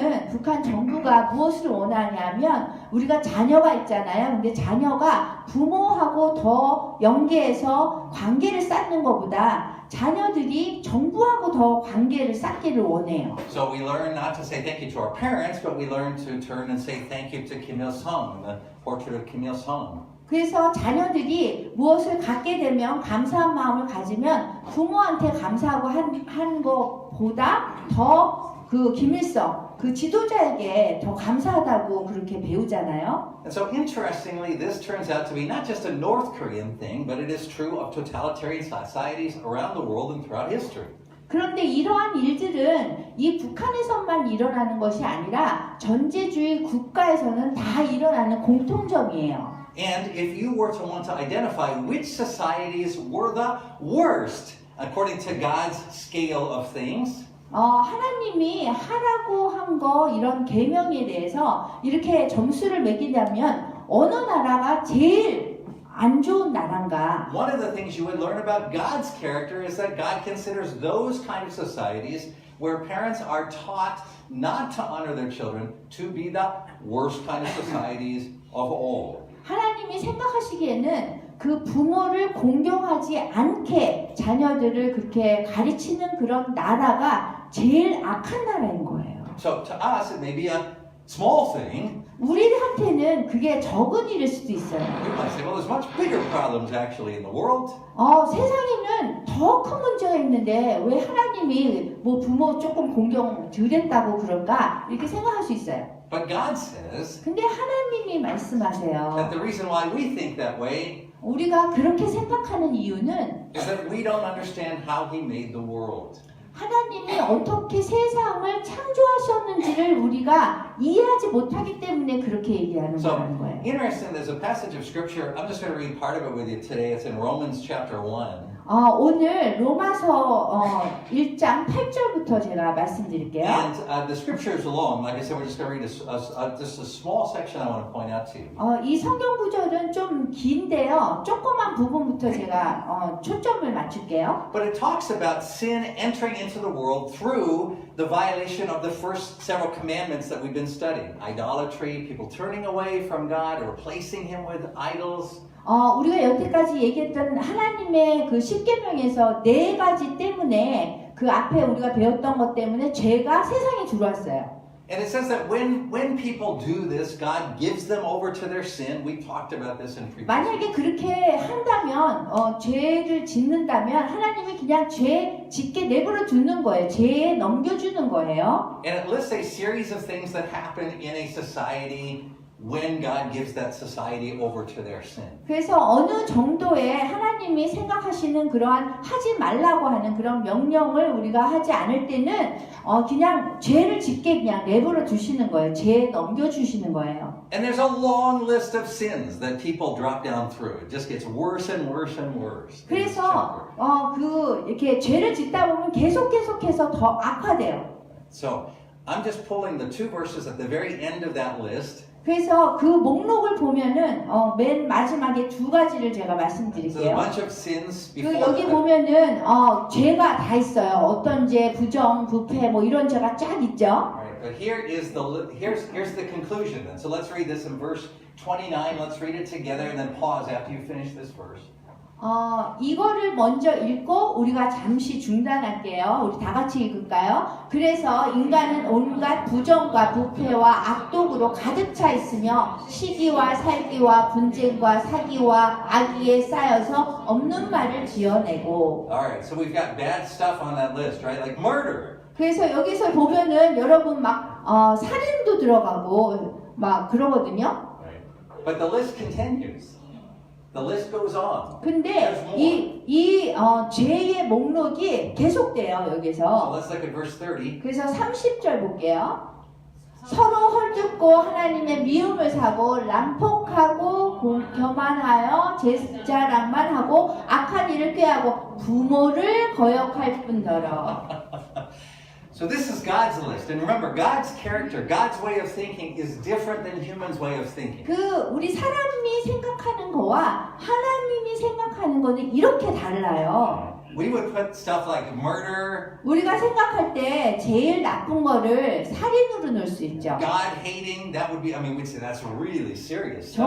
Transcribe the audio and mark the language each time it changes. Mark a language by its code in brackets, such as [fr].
[ko] 북한 정부가 무엇을 원하냐면 우리가 자녀가 있잖아요. 근데 자녀가 부모하고 더 연계해서 관계를 쌓는 것보다 자녀들이 정부하고 더 관계를 쌓기를 원해요. [en] So we learn not to say thank you to our parents, but we learn to turn and say thank you to Kim Il-sung, the portrait of Kim Il-sung. [ko] 그래서 자녀들이 무엇을 갖게 되면 감사한 마음을 가지면 부모한테 감사하고 한 것보다 더 그 김일성, 그 지도자에게 더 감사하다고 그렇게 배우잖아요. [en] And so interestingly, this turns out to be not just a North Korean thing, but it is true of totalitarian societies around the world and throughout history. [ko] 그런데 이러한 일들은 이 북한에서만 일어나는 것이 아니라 전제주의 국가에서는 다 일어나는 공통점이에요. [en] And if you were to want to identify which societies were the worst according to God's scale of things, [ko] 하나님이 하라고 한 거 이런 계명에 대해서 이렇게 점수를 매기려면 어느 나라가 제일 안 좋은 나라인가? [en] one of the things you would learn about God's character is that God considers those kind of societies where parents are taught not to honor their children to be the worst kind of societies of all. [ko] 하나님이 생각하시기에는 그 부모를 공경하지 않게 자녀들을 그렇게 가르치는 그런 나라가 제일 악한 나라인 거예요. [en] So to us, it may be a small thing. [ko] 우리한테는 그게 적은 일일 수도 있어요. [en] We might say, well, there's much bigger problems actually in the world. [ko] 세상에는 더 큰 문제가 있는데 왜 하나님이 뭐 부모 조금 공경 덜했다고 그런가 이렇게 생각할 수 있어요. [en] But God says [ko] 근데 하나님이 [en] that [ko] 말씀하세요. [en] the reason why we think that way [ko] 우리가 그렇게 생각하는 이유는 [en] is that we don't understand how He made the world. [ko] 하나님이 어떻게 세상을 창조하셨는지를 우리가 이해하지 못하기 때문에 그렇게 얘기하는 [en] So, [ko] 거라는 거예요. [en] interesting, there's a passage of scripture. I'm just going to read part of it with you today. It's in Romans chapter 1. [ko] 오늘 로마서 1장 8절부터 제가 말씀드릴게요. [en] And the scripture is long. Like I said, we're just going to read just a small section I want to point out to you. [ko] 이 성경 구절은 좀 긴데요. 조그만 부분부터 제가 제가 초점을 맞출게요. [en] But it talks about sin entering into the world through the violation of the first several commandments that we've been studying. Idolatry, people turning away from God, replacing Him with idols. [ko] 우리가 여태까지 얘기했던 하나님의 그 십계명에서 네 가지 때문에 그 앞에 우리가 배웠던 것 때문에 죄가 세상에 들어왔어요. [en] And it says that when people do this, God gives them over to their sin. We talked about this in previous [ko] 만약에 [en] weeks. [ko] 그렇게 한다면 죄를 짓는다면 하나님이 그냥 죄 짓게 내버려 두는 거예요. 죄에 넘겨주는 거예요. [en] And it lists a series of things that happen in a society when God gives that society over to their sin. [ko] 그래서 어느 정도의 하나님이 생각하시는 그러한 하지 말라고 하는 그런 명령을 우리가 하지 않을 때는 그냥 죄를 짓게 그냥 내버려 두시는 거예요. 죄에 넘겨주시는 거예요. [en] And there's a long list of sins that people drop down through. It just gets worse and worse and worse. [ko] 그래서 이렇게 죄를 짓다 보면 계속해서 더 악화돼요. [en] So I'm just pulling the two verses at the very end of that list. [ko] 그래서 그 목록을 보면은 맨 마지막에 두 가지를 제가 [en] So a [ko] 말씀드릴게요. [en] bunch of sins [ko] 그 [en] before [ko] 여기 [en] that. [ko] 보면은 죄가 다 있어요. 어떤 죄, 부정, 부패 뭐 이런 죄가 쫙 있죠. [en] Alright, but here's the conclusion then. So let's read this in verse 29. Let's read it together and then pause after you finish this verse. [ko] 이거를 먼저 읽고 우리가 잠시 중단할게요. 우리 다 같이 읽을까요? 그래서 인간은 온갖 부정과 부패와 악독으로 가득 차 있으며 시기와 살기와 분쟁과 사기와 악의에 쌓여서 없는 말을 지어내고. [en] Alright, so we've got bad stuff on that list, right? Like murder. [ko] 그래서 여기서 보면은 여러분 막 살인도 들어가고 막 그러거든요. [en] Right. But the list continues. The list goes on. [ko] 근데 [en] There's more. [ko] 이 죄의 목록이 계속돼요 [en] So [ko] 여기서. [en] let's look at verse 30. [ko] 그래서 30절 볼게요. 서로 헐뜯고 하나님의 미움을 사고 난폭하고 교만하여 제자랑만 하고 악한 일을 꾀하고 부모를 거역할 뿐더러. [en] So this is God's list. And remember, God's character, God's way of thinking is different than humans' way of thinking. [ko] 우리 사람이 생각하는 거와 하나님이 생각하는 거는 이렇게 달라요. [en] We would put stuff like murder, [ko] 우리가 생각할 때 제일 나쁜 거를 살인으로 넣을 수 있죠. [en] God hating, that would be, we'd say that's really serious stuff.